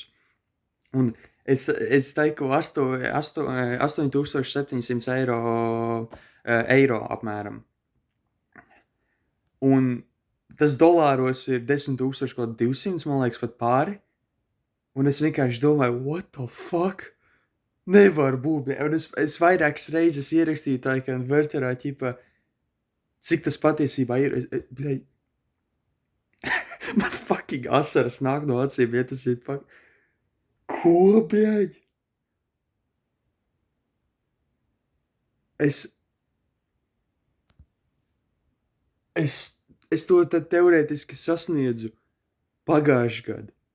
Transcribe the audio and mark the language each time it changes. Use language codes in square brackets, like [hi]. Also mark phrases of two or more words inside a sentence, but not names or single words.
[lv] Un es teiktu 8,700 eiro apmēram. Un tas dolāros ir 10,200, man liekas, pat pāri. Un es vienkārši domāju, [en] what the fuck? [lv] Nevar būt. Un es vairākas reizes ierakstīju tā, ka Verterā ķipa, cik tas patiesībā ir. Bļaļ, man fucking asaras nāk no acīm, ja tas ir fucking. Ko, bļaļ? Es to tad teorētiski sasniedzu pagājuši gadu.